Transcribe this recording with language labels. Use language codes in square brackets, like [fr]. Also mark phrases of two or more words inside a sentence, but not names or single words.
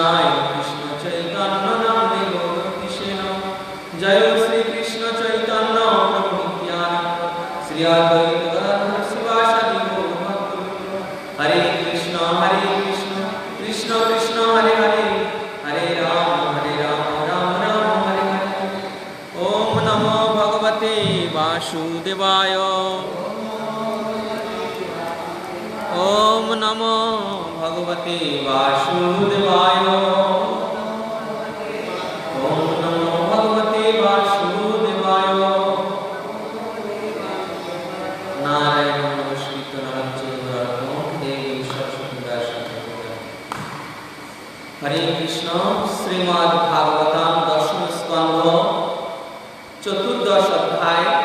[bn] কৃষ্ণ চৈতন্য নামে গৌরকিশোর জয় শ্রী কৃষ্ণ চৈতন্য প্রভু নিত্যানন্দ শ্রী অদ্বৈত গদাধর শিবাসাদি গৌরভক্তবৃন্দ। হরে কৃষ্ণ কৃষ্ণ কৃষ্ণ হরে হরে হরে রাম রাম রাম হরে হরে। [sa] ওম নমো ভগবতে বাসুদেবায়। ওম নমো ভগবতে বাসুদেবায়। ওম নমো ভগবতে বাসুদেবায়। নারায়ণ নমস্কৃত নরং চৈব নরোত্তমং দেবীং সরস্বতীং ব্যাসং ততো জয়তে। [bn] হরে কৃষ্ণ। শ্রীমদ্ ভাগবতম দশম স্কন্ধ চতুর্দশ অধ্যায়।